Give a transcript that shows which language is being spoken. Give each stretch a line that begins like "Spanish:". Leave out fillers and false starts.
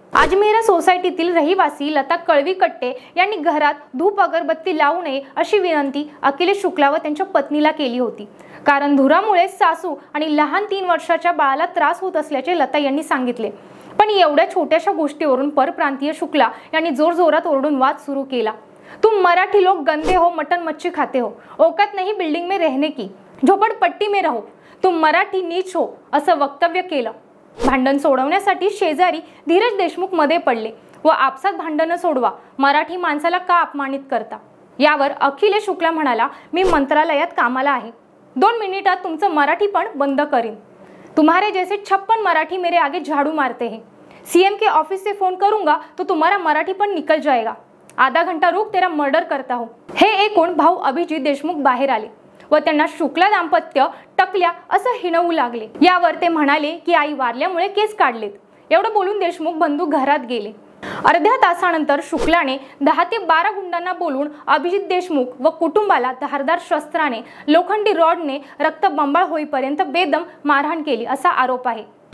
Marathi: अजमेरा सोसायटीतील रहिवासी लता कळवीकट्टे यांनी घरात धूप अगरबत्ती लावू नये अशी विनंती अखिलेश शुक्ला व त्यांच्या पत्नीला केली होती, कारण धुरामुळे सासू आणि लहान 3 वर्षाच्या बाळाला त्रास होत असल्याचे लता यांनी सांगितले। पण एवढ्या छोट्याशा गोष्टीवरून परप्रांतीय शुक्ला यांनी जोरजोरात ओरडून वाद सुरू केला।
Hindi: तुम मराठी लोग गंदे हो, मटन मच्छी खाते हो, औकात नहीं बिल्डिंग में रहने की, झोपड़पट्टी में रहो, तुम मराठी नीच हो
Marathi: असं वक्तव्य केलं। भांडण सोडवण्यासाठी शेजारी धीरज देशमुख मध्ये पडले व आपसात भांडण सोडवा, मराठी माणसाला का अपमानित करता। यावर अखिलेश शुक्ला म्हणाला, मी मंत्रालयात कामाला आहे, 2 मिनिटात तुमचं मराठी पण बंद करीन।
Hindi: तुम्हारे जैसे 56 मराठी मेरे आगे झाड़ू मारते हैं, सीएम के ऑफिस से फोन करूंगा तो तुम्हारा मराठी पण निकल जाएगा, आधा घंटा रुक तेरा मर्डर करता हूं।
Marathi: हे ऐकून भाऊ अभिजित देशमुख बाहेर आले व त्यांना शुक्ला दाम्पत्य टकल्या असं हिणवू लागले। यावर ते म्हणाले की आई वारल्यामुळे केस काढलेत। एवढं बोलून देशमुख बंधू घरात गेले। अर्ध्या तासानंतर शुक्लाने 10 ते 12 गुंडांना बोलून अभिजित देशमुख व कुटुंबाला धारदार शस्त्राने, लोखंडी रॉडने रक्तबंबाळ होईपर्यंत बेदम मारहाण केली असा आरोप आहे।